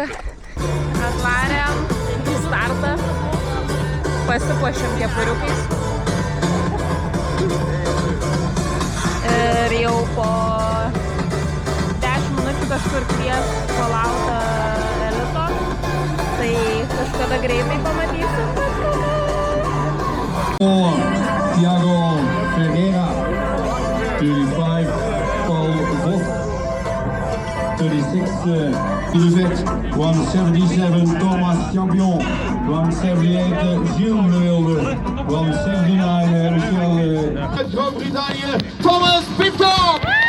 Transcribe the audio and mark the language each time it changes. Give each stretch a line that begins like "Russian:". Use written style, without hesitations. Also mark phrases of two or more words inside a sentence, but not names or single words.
Lithuanian: Atvarėm į startą, pasipuošėm kepuriukais ir jau po 10 minučių kažkur kvies palautą elito, tai kažkada greitai pamatysim.
Dutch: Thiago Ferreira, 35, Paul Vos, 36, Ilvet, 177, Thomas Champion, 178, Gilles Mulder, 179, Michel Groot-Brittannië, Thomas Pitcock!